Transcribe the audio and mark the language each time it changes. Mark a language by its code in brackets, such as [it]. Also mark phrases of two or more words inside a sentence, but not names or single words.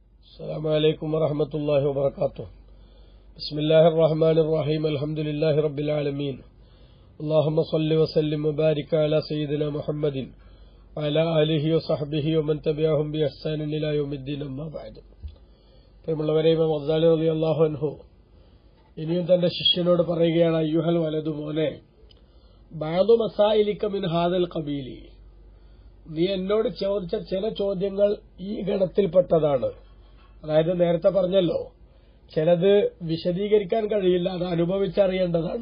[ar] السلام عليكم ورحمة الله وبركاته. بسم الله الرحمن الرحيم. الحمد لله رب العالمين. اللهم صل وسلم وبارك على سيدنا محمد وعلى آله وصحبه ومن تبعهم بإحسان إلى يوم الدين. أما بعد. [ml] പ്രിയമുള്ളവരെ, ഇമാം ഗസാലി [ar] رضي الله عنه [ml] ഇനിയും തന്റെ ശിഷ്യനോട് പറയുകയാണ്, [ar] أيها الولد, [ml] മോനെ, [ar] بعض مسائلك من هذا القبيل, [ml] നീ എന്നോട് ചോദിച്ച ചില ചോദ്യങ്ങൾ ഈ ഗണത്തിൽപ്പെട്ടതാണ്. അതായത് നേരത്തെ പറഞ്ഞല്ലോ, ചിലത് വിശദീകരിക്കാൻ കഴിയില്ല, അത് അനുഭവിച്ചറിയേണ്ടതാണ്.